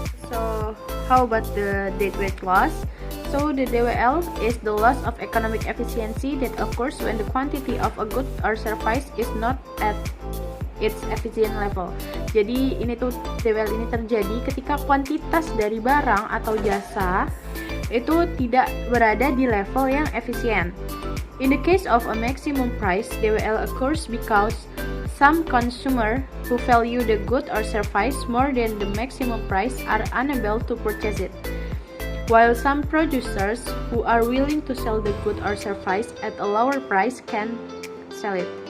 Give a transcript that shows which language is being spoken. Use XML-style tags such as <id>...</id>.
<en>So how about the deadweight loss? So the DWL is the loss of economic efficiency that occurs when the quantity of a good or service is not at its efficient level.</en> <id>Jadi ini tuh DWL ini terjadi ketika kuantitas dari barang atau jasa itu tidak berada di level yang efisien.</id> <en>In the case of a maximum price, DWL occurs because some consumer who value the good or service more than the maximum price are unable to purchase it, while some producers who are willing to sell the good or service at a lower price can sell it.</en>